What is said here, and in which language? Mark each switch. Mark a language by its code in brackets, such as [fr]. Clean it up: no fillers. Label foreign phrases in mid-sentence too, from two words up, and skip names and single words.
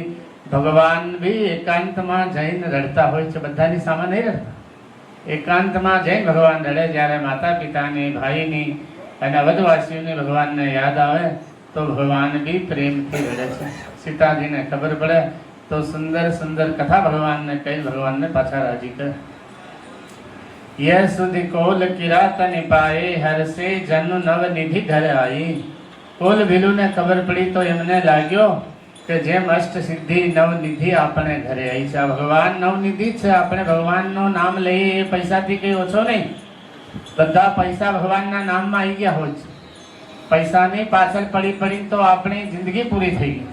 [gu] ભગવાન બી એકાંતમાં જઈને રડતા હોય છે, બધાની સામે નહીં રડતા. એકાંતમાં જઈને ભગવાન રડે. જ્યારે માતા પિતાની, ભાઈની અને અવધવાસીઓની ભગવાનને યદ આવે તો ભગવાન બી પ્રેમથી રડે છે. સીતાજીને ખબર પડે તો સુંદર સુંદર કથા ભગવાનને કહી ભગવાનને પાછા રાજી કરે. [hi] यह सुधि कोल किरातन पाए हर से जनु नव निधि घर आई. [gu] कोल ભીલુને ખબર પડી તો એમને લાગ્યો કે જેમ અષ્ટ સિદ્ધિ નવનિધિ આપણે ઘરે આવી છે. આ ભગવાન નવનિધિ છે. આપણે ભગવાનનું નામ લઈએ એ પૈસાથી કઈ ઓછો નહીં. બધા પૈસા ભગવાનના નામમાં આવી ગયા હોય છે. પૈસાની પાછળ પડી પડી તો આપણી જિંદગી પૂરી થઈ ગઈ.